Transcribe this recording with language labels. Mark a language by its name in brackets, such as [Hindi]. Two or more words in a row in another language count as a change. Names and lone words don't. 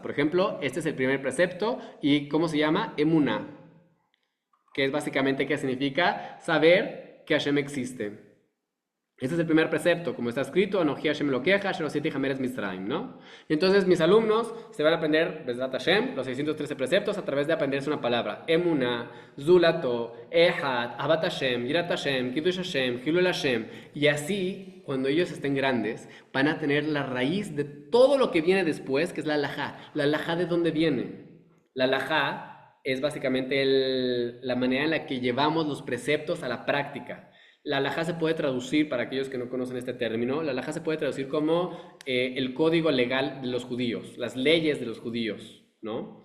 [Spanish] Por ejemplo, este es el primer precepto y ¿cómo se llama? Emuna, que es básicamente qué significa saber que Hashem existe. Este es el primer precepto, como está escrito, [Hebrew] אנכי השם אלוקיך אשר הוצאתיך מארץ מצרים, [Spanish] ¿no? Y entonces mis alumnos se van a aprender, [Hebrew] בעזרת השם, [Spanish] los 613 preceptos a través de aprenderse una palabra. [Hebrew] אמונה זולתו אחד אהבת השם יראת השם קידוש השם חילול השם. [Spanish] Y así, cuando ellos estén grandes, van a tener la raíz de todo lo que viene después, que es la halajá. ¿La halajá de dónde viene? La halajá es básicamente la manera en la que llevamos los preceptos a la práctica. La halajá se puede traducir, para aquellos que no conocen este término, la halajá se puede traducir como el código legal de los judíos, las leyes de los judíos, ¿no?